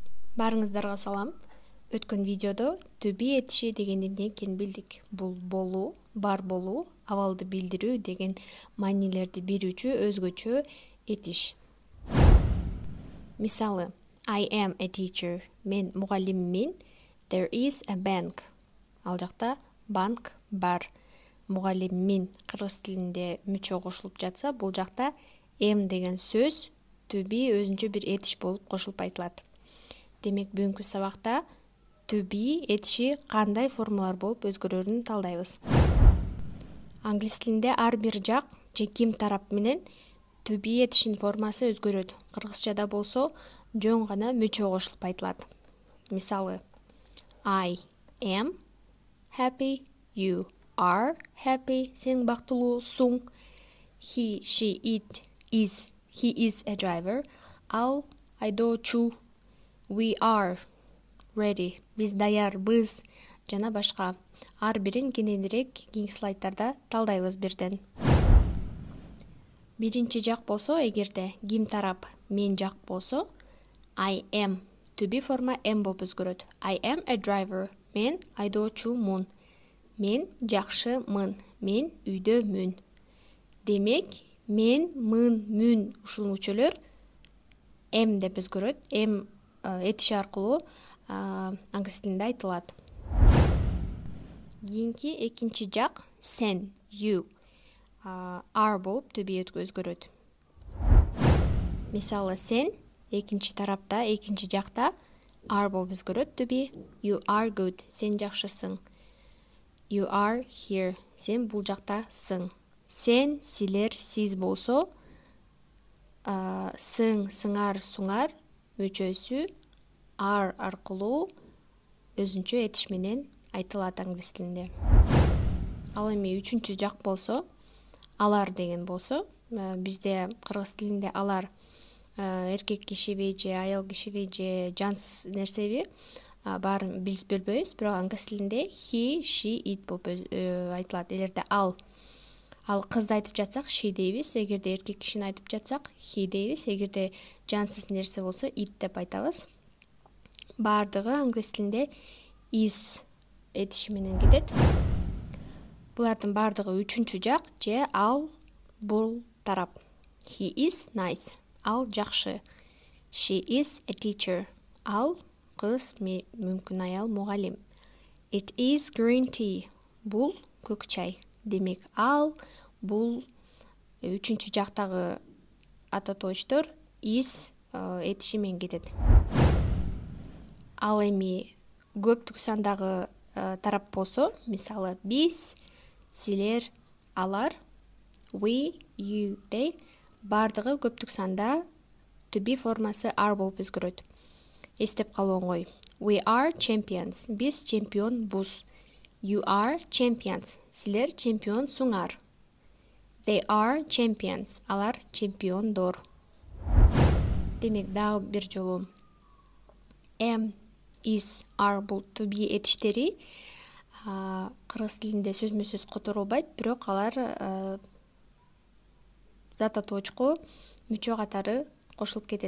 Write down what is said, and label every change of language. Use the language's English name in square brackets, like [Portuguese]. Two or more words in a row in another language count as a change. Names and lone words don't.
[Kyrgyz] Барыңыздарга салам. Өткөн видеодо [English] to be [Kyrgyz] этиши деген эмне экенин билдик. Бул болуу, бар болуу, абалды билдирүү деген маанилерди берүүчү өзгөчө этиш. Мисалы, [English] I am a teacher. [Kyrgyz] Мен мугалиммин. [English] There is a bank. [Kyrgyz] Ал жакта банк бар. Мугалиммин кыргыз тилинде мүчө кошулуп жатса, бул жакта am деген сөз [English] to be [Kyrgyz] өзүнчө бир этиш болуп кошулуп айтылат. Демек, бүгүнкү сабакта [English] to be [Kyrgyz] этиши кандай формалар болуп өзгөрөрүн талдайбыз. Англис тилинде ар бир жак же ким тарап менен [English] to be [Kyrgyz] этишинин формасы өзгөрөт. Кыргызчада болсо жөн гана мүчө кошулуп айтылат. Мисалы, [English] I am happy, you are happy, [Kyrgyz] сен бактылуусуң. [English] He, she, it is, he is a driver. [Kyrgyz] Ал айдоочу. [English] We are ready. [Kyrgyz] Биз даярбыз жана башка. Ар бирин кененирээк кийинки слайдтарда талдайбыз бирден. Биринчи жак болсо, эгерде ким тарап мен жак болсо, [English] I am to be [Kyrgyz] форма am болуп өзгөрөт. [English] I am a driver. [Kyrgyz] Мен айдоочумун. Мен жакшымын. Мен үйдөмүн. Демек, мен, мын, мүн ушул мүчөлөр am деп өзгөрөт. Am этиши аркылуу англис тилинде айтылат. Кийинки экинчи жак сен, [English] you, are [Kyrgyz] болуп [English] to be [Kyrgyz] өзгөрөт. Мисалы, сен экинчи тарапта, экинчи жакта are болуп өзгөрөт [English] to be. You are good. [Kyrgyz] Сен жакшысың. [English] You are here. [Kyrgyz] Сен бул жактасың. Сен, силер, сиз болсо, сың, сыңар, суңар мүчөсү are аркылуу өзүнчө этиш менен айтылат англис тилинде. Ал эми үчүнчү жак болсо, алар деген болсо, бизде кыргыз тилинде алар эркек кишиби же аял кишиби же жансыз нерсеби баарын билип билбейбиз, бирок англис тилинде [English] he, she, it [Kyrgyz] болуп айтылат. Эгерде ал кызды айтып жатсак she дейбиз, эгерде эркек кишини айтып жатсак he дейбиз, эгерде жансыз нерсе болсо it деп айтабыз. Баардыгы англис тилинде is этиши менен кетет. Булардын баардыгы үчүнчү жак же ал, бул тарап. [English] He is nice. [Kyrgyz] Ал жакшы. [English] She is a teacher. [Kyrgyz] Ал кыз, мүмкүн аял мугалим. [English] It is green tea. [Kyrgyz] Бул көк чай. Демек, ал, бул үчүнчү жактагы ататоочтор is этиши менен кетет. Ал эми көптүк сандагы тарап болсо, мисалы, биз, силер, алар, [English] we, you, they, [Kyrgyz] баардыгы көптүк санда [English] to be [Kyrgyz] формасы are болуп өзгөрөт. Эстеп калуу оңой. [English] We are champions. [Kyrgyz] Биз чемпионбуз. [English] You are champions. [Kyrgyz] Силер чемпионсуңар. [English] They are champions. [Kyrgyz] Алар чемпиондор. Демек, дагы бир жолу [English] am, is, are [Kyrgyz] бул [English] to be [Kyrgyz] этиштери кыргыз тилинде сөзмө сөз которулбайт, бирок алар зататоочко мүчө катары кошулуп кетет.